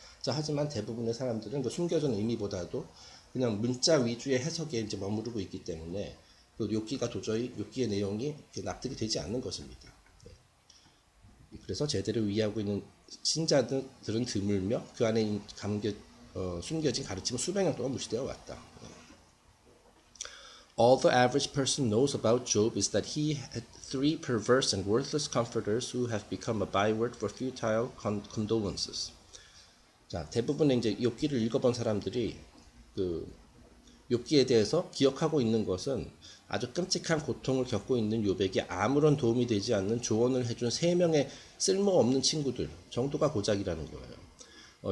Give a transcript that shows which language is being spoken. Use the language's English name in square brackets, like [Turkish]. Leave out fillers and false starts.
[Korean] 자, 하지만 대부분의 사람들은 그 숨겨진 의미보다도 그냥 문자 위주의 해석에 이제 머무르고 있기 때문에 그 욥기의 내용이 납득이 되지 않는 것입니다. 그래서 제대로 이해하고 있는 신자들은 드물며 그 안에 숨겨진 가르침은 수백 년 동안 무시되어 왔다. [English] All the average person knows about Job is that he had three perverse and worthless comforters who have become a byword for futile condolences. [Korean] 자, 대부분의 이제 욥기를 읽어본 사람들이 그 욥기에 대해서 기억하고 있는 것은 아주 끔찍한 고통을 겪고 있는 욥에게 아무런 도움이 되지 않는 조언을 해준 세 명의 쓸모없는 친구들 정도가 고작이라는 거예요.